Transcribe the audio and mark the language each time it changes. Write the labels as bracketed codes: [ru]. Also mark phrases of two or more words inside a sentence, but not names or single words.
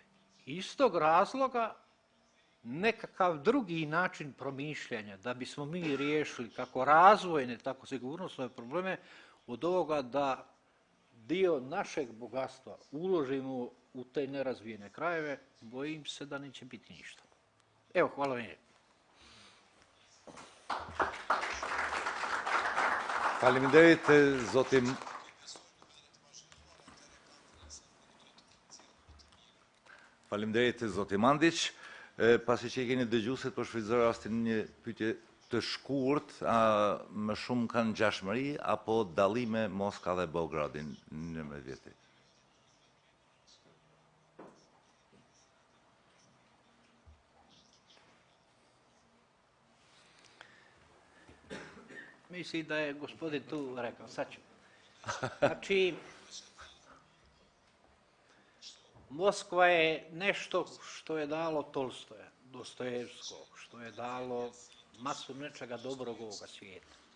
[sr] Iz tog razloga nekakav drugi način promišljanja da bismo mi riješili kako razvojne, tako sigurnosne probleme od ovoga da dio našeg bogatstva uložimo u te nerazvijene krajeve, bojim se da neće biti ništa. Evo, hvala vam lijepo. [sq] Faleminderit zoti Mandić. Pasi që i keni dëgjuesit, po shfrytëzoj rastin një pyetje të shkurt, a më shumë kanë ngjashmëri apo dallime Moska dhe Beogradin në 19 vjetë? [sr] Mislim da je gospodin tu rekao, sad ću. Znači, Moskva je nešto što je dalo Tolstoja, Dostojevskog, što je dalo masu nečega dobrog ovoga svijeta.